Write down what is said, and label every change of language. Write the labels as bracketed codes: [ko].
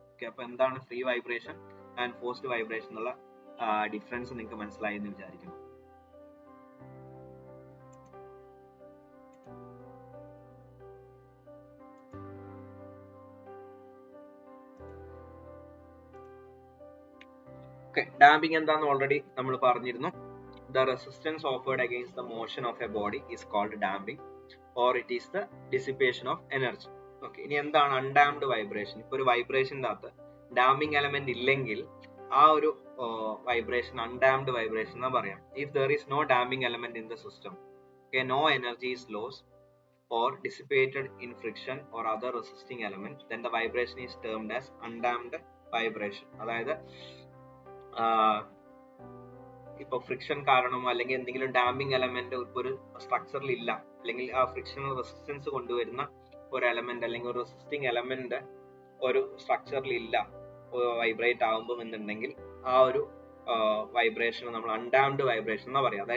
[ml] Okay, അപ്പൊ എന്താണ് free vibration and forced vibration എന്നുള്ള ഡിഫറൻസ് നിങ്ങൾക്ക് മനസ്സിലായി എന്ന് വിചാരിക്കുന്നു. ഡാമ്പിംഗ് എന്താന്ന് ഓൾറെഡി നമ്മൾ പറഞ്ഞിരുന്നു. [en] The resistance offered against the motion of a body is called damping or it is the dissipation of energy. [ml] Okay, ഇനി എന്താണ് അൺഡാംപ്ഡ് വൈബ്രേഷൻ? ഇപ്പൊ ഒരു വൈബ്രേഷൻ്റെ അകത്ത് ഡാമ്പിംഗ് എലമെന്റ് ഇല്ലെങ്കിൽ ആ ഒരു വൈബ്രേഷൻ അൺഡാംപ്ഡ് വൈബ്രേഷൻ എന്നാ പറയാം. [en] If there is no damping element in the system, okay, no energy is lost or dissipated in friction or other resisting element, then the vibration is termed as undamped vibration. [ml] അതായത് ഇപ്പൊ friction കാരണമോ അല്ലെങ്കിൽ എന്തെങ്കിലും damping element ഒരു സ്ട്രക്ചറിൽ ഇല്ല, അല്ലെങ്കിൽ ആ ഫ്രിക്ഷണൽ റെസിസ്റ്റൻസ് കൊണ്ടുവരുന്ന ഒരു എലമെന്റ് അല്ലെങ്കിൽ ഒരു റെസിസ്റ്റിംഗ് എലമെന്റ് ഒരു സ്ട്രക്ചറിൽ ഇല്ല വൈബ്രേറ്റ് ആകുമ്പോൾ എന്നുണ്ടെങ്കിൽ ആ ഒരു വൈബ്രേഷൻ നമ്മൾ അൺഡാംപ്ഡ് വൈബ്രേഷൻ എന്നാ പറയാം.